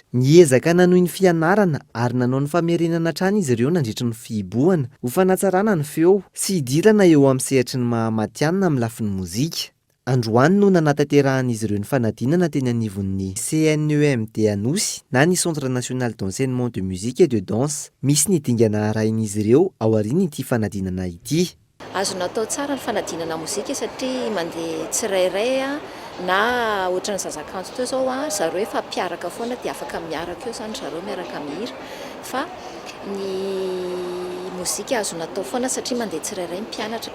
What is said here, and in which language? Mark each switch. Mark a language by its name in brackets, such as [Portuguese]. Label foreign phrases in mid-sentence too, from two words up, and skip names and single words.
[Malagasy] Niezaka nanohy ny fianarana ary nanao ny famerenana hatrany izy ireo nandritra ny fihibohana, ho fanatsarana ny feo sy hidirana eo amin'ny sehatry ny mahamatianina amin'ny lafin'ny mozika. Androany no nanatanterahana ireo ny fanadinana teny anivon'ny CNEMD Anosy na ny [French] Centre national d'enseignement de musique et de danse. [Malagasy] Misy ny dingana arahin'izy ireo ao aorian'ity fanadinana ity. Azo natao tsara ny fanadinana mozika satria mandeha tsirairay na ohatran'ny zazakanto teo zao zareo efa mpiaraka foana dia afaka miaraka eo zany zareo miaraka mihira fa ny mozika azo natao foana satria mandeha tsirairay mpianatra.